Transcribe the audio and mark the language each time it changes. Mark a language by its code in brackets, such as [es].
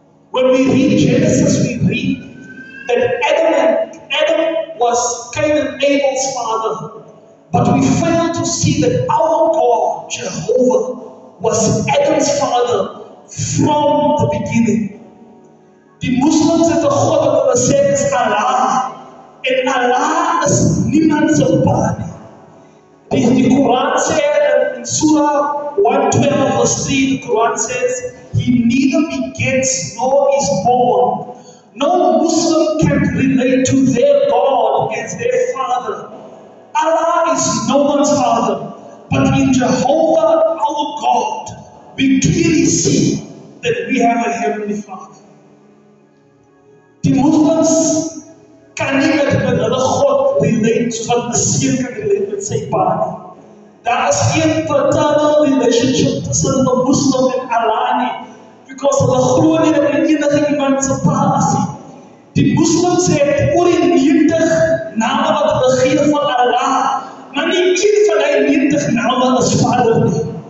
[en] When we read Genesis, we read that Adam was Cain and Abel's father. But we fail to see that our God, Jehovah, was Adam's father from the beginning. [af] Die Muslims het 'n God wat hulle sê is Allah. En Allah is niemand se pa nie. Die Quran sê in Surah 112 verse 3, [en] the Quran says, He neither begets nor is born. No Muslim can relate to their God as their father. Allah is no one's father, but in Jehovah, our God, we clearly see that we have a heavenly Father. [af] Die Muslims kan nie met hulle God relate soos wat 'n seun kan relate met sy pa nie. Daar is geen [en] fraternal relationship [af] tussen 'n Muslim en Allah nie. Because hulle glo nie dat enige iemand se pa is nie. Die Muslims het oor die 90 name wat hulle gee van Allah, maar nie een van die 90 name is Vader nie.